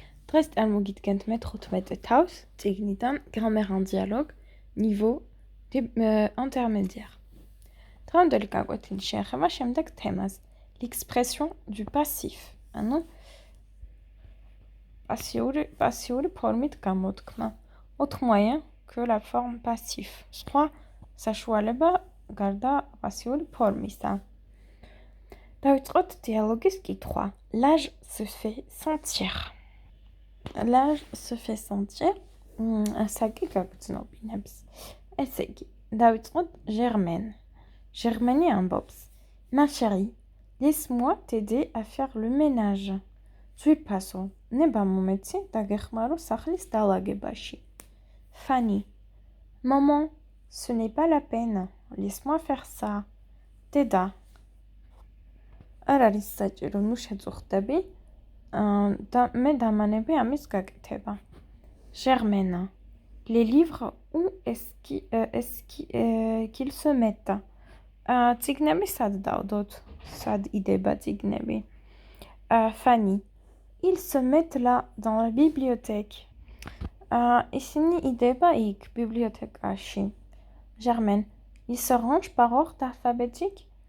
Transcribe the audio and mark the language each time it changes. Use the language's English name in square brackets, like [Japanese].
[Georgian] დღეს წარმოგიდგენთ მე-15 თავს წიგნიდან Grammaire en dialogue niveau intermédiaire. დღევანდელი გაკვეთილი შეეხება შემდეგ თემას [French] l'expression du passif. [Georgian] ანუ პასიური ფორმით გამოთქმა. [French] Autre moyen que la forme passif. [Georgian] სხვა საშუალება გარდა პასიური ფორმისა. დავიწყოთ დიალოგის კითხვა. [French] L'âge se fait sentir. L'âge se fait sentir. [Georgian] ასაკი გაგრძნობინებს. ესე იგი, დავიწყოთ Germaine. Germaine ამბობს. [French] Ma chérie, laisse-moi t'aider à faire le ménage. [Georgian] ძვირფასო, ნება მომეცი დაგეხმარო სახლის დალაგებაში. Fanny. [French] Maman, ce n'est pas la peine. Laisse-moi faire ça. [Georgian] დედა. არ არის საჭირო, ნუ შეწუხდები და მე დამანები ამის გაკეთება. Germaine. [French] Les livres, où est-ce qu'ils se mettent? [Georgian] წიგნები სად დავდოთ? სად იდება წიგნები? Fanny. [French] Ils se mettent là, dans la bibliothèque. [Georgian] ისინი იდება იქ, ბიბლიოთეკაში. Germaine. [French] Ils se rangent par ordre alphabétique?